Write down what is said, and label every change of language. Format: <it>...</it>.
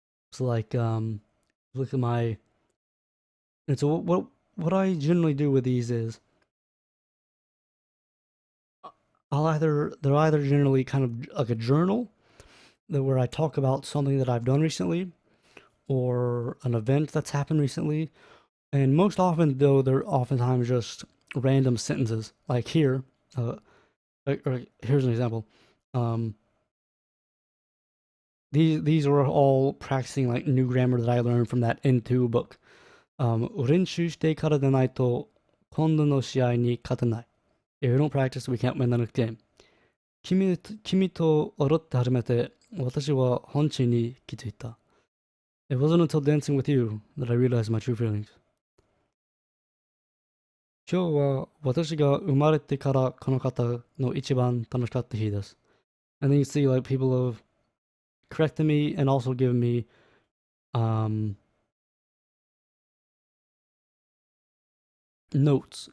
<en>So like look at my. And so what I generally do with these is they're either generally kind of like a journal where I talk about something that I've done recently, or an event that's happened recently, and most often though they're oftentimes just random sentences. Like here, or here's an example. These are all practicing like new grammar that I learned from that N2 book.</en> <ja>練習してからでないと今度の試合に勝てない.</ja> <en>If we don't practice, we can't win the next game.</en> <ja>君と踊って初めて私は本心に気づいた.</ja> <en>It wasn't until dancing with you that I realized my true feelings.</en> <ja>今日は私が生まれてからこの方の一番楽しかった日です.</ja> <en>And then you see like people have corrected me and also given me notes.</en>